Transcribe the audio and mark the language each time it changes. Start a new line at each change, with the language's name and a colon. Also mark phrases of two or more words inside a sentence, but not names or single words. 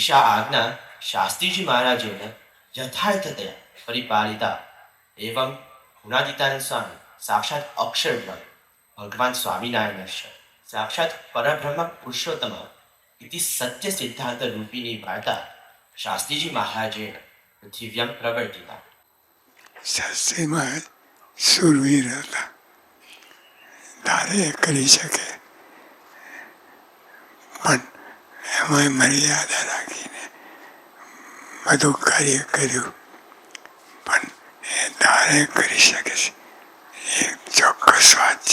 Sanskrit: एषा आज्ञा शास्त्रीजी महाराजेन यथार्थतया परिपालिता एवं गुणातीतानंद स्वामी साक्षात् अक्षर ब्रह्म भगवान स्वामिनारायणस्य साक्षात् परब्रह्म पुरुषोत्तम इति सत्य सिद्धांत रूपिणी वार्ता शास्त्रीजी महाराजेण पृथिव्यां प्रवर्तिता.
Gujarati: શાસ્ત્રી મહારાજ સુરવીર હતા, ધારે કરી શકે, પણ એમાં મર્યાદા રાખીને બધું કાર્ય કર્યું, પણ એ ધારે કરી શકે છે એ ચોક્કસ વાત છે.